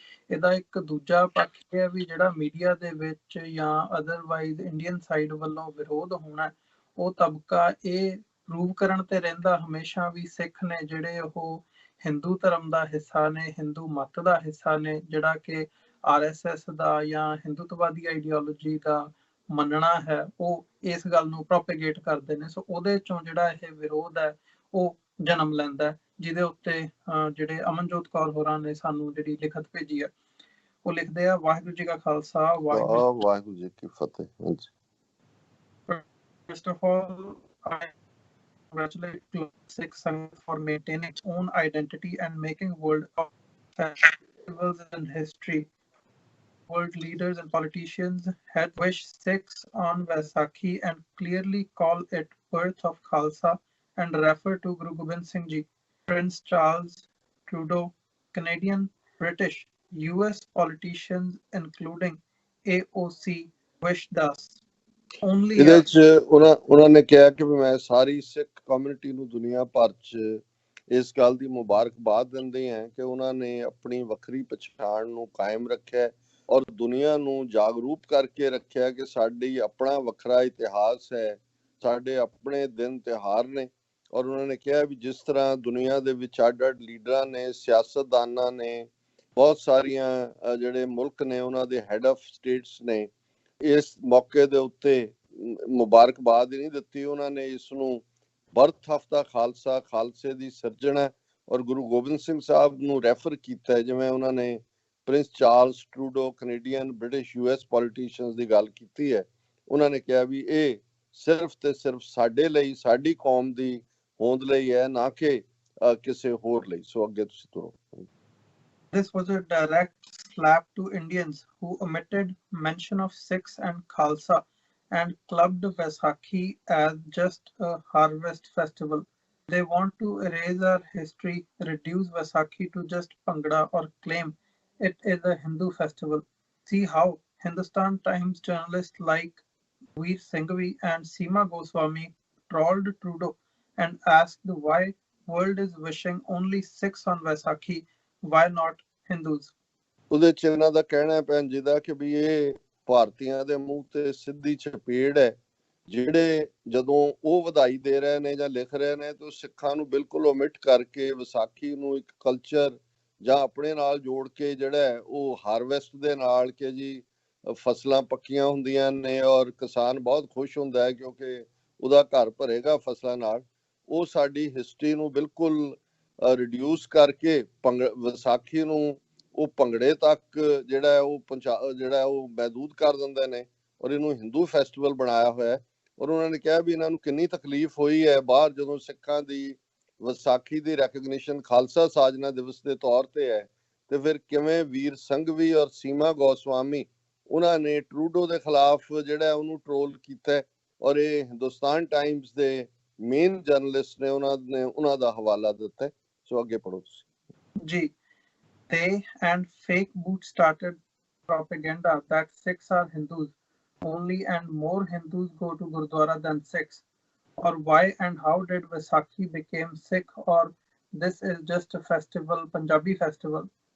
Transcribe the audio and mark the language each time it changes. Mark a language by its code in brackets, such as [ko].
[pa] ਇਹਦਾ ਇੱਕ ਦੂਜਾ ਪੱਖ ਇਹ ਹੈ ਵੀ ਜਿਹੜਾ ਮੀਡੀਆ ਦੇ ਵਿੱਚ ਜਾਂ ਅਦਰਵਾਈਜ਼ ਇੰਡੀਅਨ ਸਾਈਡ ਵੱਲੋਂ ਵਿਰੋਧ ਹੋਣਾ, ਉਹ ਤਬਕਾ ਇਹ ਪ੍ਰੂਵ ਕਰਨ ਤੇ ਰਹਿੰਦਾ ਹਮੇਸ਼ਾ ਵੀ ਸਿੱਖ ਨੇ ਜਿਹੜੇ ਉਹ ਹਿੰਦੂ ਧਰਮ ਦਾ ਹਿੱਸਾ ਨੇ, ਹਿੰਦੂ ਮਤ ਦਾ ਹਿੱਸਾ ਨੇ, ਜਿਹੜਾ ਕਿ RSS ਦਾ ਜਾਂ ਹਿੰਦੂਤਵਾਦੀ ਆਈਡੀਓਲੋਜੀ ਦਾ ਮੰਨਣਾ ਹੈ, ਉਹ ਇਸ ਗੱਲ ਨੂੰ ਪ੍ਰੋਪੇਗੇਟ ਕਰਦੇ ਨੇ। ਸੋ ਉਹਦੇ ਚੋਂ ਜਿਹੜਾ ਇਹ ਵਿਰੋਧ ਹੈ ਉਹ ਜਨਮ ਲੈਂਦਾ, ਜਿਹਦੇ ਉੱਤੇ ਜਿਹੜੇ ਅਮਨਜੋਤ ਕੌਰ ਹੋਰਾਂ ਨੇ ਸਾਨੂੰ ਜਿਹੜੀ ਲਿਖਤ ਭੇਜੀ ਹੈ, ਉਹ ਲਿਖਦੇ ਆ, ਵਾਹਿਗੁਰੂ ਜੀ ਕਾ ਖਾਲਸਾ, ਵਾਹਿਗੁਰੂ ਜੀ ਕੀ ਫਤਿਹ। [en] First of all, I congratulate Sikh Sangh for maintaining its own identity and making world of festivals and history. World leaders and politicians had wished Sikhs on Vaisakhi and clearly call it birth of Khalsa and refer to Guru Gobind Singh Ji. Prince Charles, Trudeau, Canadian, British, US politicians including AOC wished us. [pa] ਇਹਦੇ 'ਚ ਉਹਨਾਂ ਨੇ ਕਿਹਾ ਕਿ ਮੈਂ ਸਾਰੀ ਸਿੱਖ community ਨੂੰ ਦੁਨੀਆ ਭਰ 'ਚ ਇਸ ਗੱਲ ਦੀ ਮੁਬਾਰਕਬਾਦ ਦਿੰਦੇ ਹਾਂ ਕਿ ਉਹਨਾਂ ਨੇ ਆਪਣੀ ਵੱਖਰੀ ਪਛਾਣ ਨੂੰ ਕਾਇਮ ਰੱਖਿਆ ਔਰ ਦੁਨੀਆ ਨੂੰ ਜਾਗਰੂਕ ਕਰਕੇ ਰੱਖਿਆ ਕਿ ਸਾਡੀ ਆਪਣਾ ਵੱਖਰਾ ਇਤਿਹਾਸ ਹੈ, ਸਾਡੇ ਆਪਣੇ ਦਿਨ ਤਿਉਹਾਰ ਨੇ। ਔਰ ਉਹਨਾਂ ਨੇ ਕਿਹਾ ਵੀ ਜਿਸ ਤਰ੍ਹਾਂ ਦੁਨੀਆ ਦੇ ਵਿੱਚ ਅੱਡ-ਅੱਡ ਲੀਡਰਾਂ ਨੇ, ਸਿਆਸਤਦਾਨਾਂ ਨੇ, ਬਹੁਤ ਸਾਰੀਆਂ ਜਿਹੜੇ ਮੁਲਕ ਨੇ ਉਹਨਾਂ ਦੇ ਹੈਡ ਆਫ ਸਟੇਟਸ ਨੇ ਇਸ ਮੌਕੇ ਦੇ ਉੱਤੇ ਮੁਬਾਰਕਬਾਦ ਹੀ ਨਹੀਂ ਦਿੱਤੀ, ਉਹਨਾਂ ਨੇ ਇਸ ਨੂੰ [en] birth of the Khalsa, [pa] ਖਾਲਸੇ ਦੀ ਸਿਰਜਣਾ ਔਰ ਗੁਰੂ ਗੋਬਿੰਦ ਸਿੰਘ ਸਾਹਿਬ ਨੂੰ ਰੈਫਰ ਕੀਤਾ। ਜਿਵੇਂ ਉਹਨਾਂ ਨੇ Prince Charles Trudeau Canadian British US politicians ਦੀ ਗੱਲ ਕੀਤੀ ਹੈ, ਉਹਨਾਂ ਨੇ ਕਿਹਾ ਵੀ ਇਹ ਸਿਰਫ ਤੇ ਸਿਰਫ ਸਾਡੇ ਲਈ, ਸਾਡੀ ਕੌਮ ਦੀ ਹੋਂਦ ਲਈ ਹੈ, ਨਾ ਕਿ ਕਿਸੇ ਹੋਰ ਲਈ। ਸੋ ਅੱਗੇ ਤੁਸੀਂ ਤੁਰੋ। [en] This was a direct slap to Indians who omitted mention of Sikhs and Khalsa and clubbed Vaisakhi as just a harvest festival. They want to erase our history, reduce Vaisakhi to just Bhangra, or claim it is a Hindu festival. See how Hindustan Times journalists like Veer Singhvi and Seema Goswami trolled Trudeau and asked why world is wishing only Sikhs on Vaisakhi, why not Hindus? [pa] ਉਹਦੇ ਚ ਇਹਨਾਂ ਦਾ ਕਹਿਣਾ ਹੈ ਭੈਣ ਜੀ ਦਾ ਕਿ ਵੀ ਇਹ ਭਾਰਤੀਆਂ ਦੇ ਮੂੰਹ ਤੇ ਸਿੱਧੀ ਚਪੇੜ ਹੈ, ਜਿਹੜੇ ਜਦੋਂ ਉਹ ਵਧਾਈ ਦੇ ਰਹੇ ਨੇ ਜਾਂ ਲਿਖ ਰਹੇ ਨੇ ਤੇ ਸਿੱਖਾਂ ਨੂੰ ਬਿਲਕੁਲ ਓਮਿਟ ਕਰਕੇ ਵਿਸਾਖੀ ਨੂੰ ਇੱਕ ਕਲਚਰ ਜਾਂ ਆਪਣੇ ਨਾਲ ਜੋੜ ਕੇ ਜਿਹੜਾ ਹੈ ਉਹ ਹਾਰਵੈਸਟ ਦੇ ਨਾਲ, ਕਿ ਜੀ ਫਸਲਾਂ ਪੱਕੀਆਂ ਹੁੰਦੀਆਂ ਨੇ ਔਰ ਕਿਸਾਨ ਬਹੁਤ ਖੁਸ਼ ਹੁੰਦਾ ਹੈ ਕਿਉਂਕਿ ਉਹਦਾ ਘਰ ਭਰੇਗਾ ਫਸਲਾਂ ਨਾਲ, ਉਹ ਸਾਡੀ ਹਿਸਟਰੀ ਨੂੰ ਬਿਲਕੁਲ ਰਿਡਿਊਸ ਕਰਕੇ ਵਿਸਾਖੀ ਨੂੰ ਉਹ ਭੰਗੜੇ ਤੱਕ ਜਿਹੜਾ ਹੈ ਉਹ ਜਿਹੜਾ ਉਹ ਮਹਿਦੂਦ ਕਰ ਦਿੰਦੇ ਨੇ ਔਰ ਇਹਨੂੰ ਹਿੰਦੂ ਫੈਸਟੀਵਲ ਬਣਾਇਆ ਹੋਇਆ ਹੈ। ਔਰ ਉਹਨਾਂ ਨੇ ਕਿਹਾ ਵੀ ਇਹਨਾਂ ਨੂੰ ਕਿੰਨੀ ਤਕਲੀਫ ਹੋਈ ਹੈ ਬਾਹਰ ਜਦੋਂ ਸਿੱਖਾਂ ਦੀ ਵਿਸਾਖੀ ਦੀ ਰੈਕਗਨੀਸ਼ਨ ਖਾਲਸਾ ਸਾਜਨਾ ਦਿਵਸ ਦੇ ਤੌਰ ਤੇ ਹੈ, ਤੇ ਫਿਰ ਕਿਵੇਂ ਵੀਰ ਸੰਘਵੀ ਔਰ ਸੀਮਾ ਗੋਸਵਾਮੀ ਉਹਨਾਂ ਨੇ ਟਰੂਡੋ ਦੇ ਖਿਲਾਫ ਜਿਹੜਾ ਉਹਨੂੰ ਟ੍ਰੋਲ ਕੀਤਾ ਔਰ ਇਹ ਹਿੰਦੁਸਤਾਨ ਟਾਈਮਸ ਦੇ ਮੇਨ ਜਰਨਲਿਸਟ ਨੇ ਉਹਨਾਂ ਦਾ ਹਵਾਲਾ ਦਿੱਤਾ। ਸੋ ਅੱਗੇ ਪੜੋ ਤੁਸੀਂ ਜੀ। [en] They and fake boot started propaganda that Sikhs are Hindus only and more Hindus go to Gurdwara than Sikhs. Or why and how did Vaisakhi became Sikh, or this is just a festival, Punjabi festival?